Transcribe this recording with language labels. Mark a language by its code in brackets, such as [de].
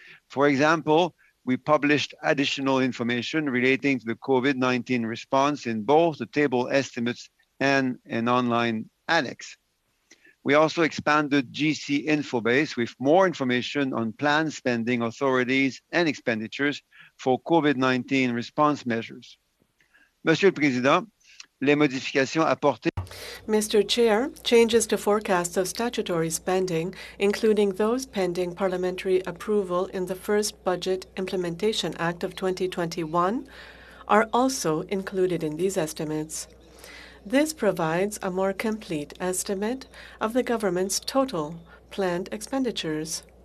[en] For example, we published additional information relating to the COVID-19 response in both the table estimates and an online annex. We also expanded GC Infobase with more information on planned spending authorities and expenditures for COVID-19 response measures. [fr] Monsieur le Président, les modifications apportées. [en] Mr. Chair, changes to forecasts of statutory spending, including those pending parliamentary approval in the first Budget Implementation Act of 2021, are also included in these estimates. This provides a more complete estimate of the government's total planned expenditures.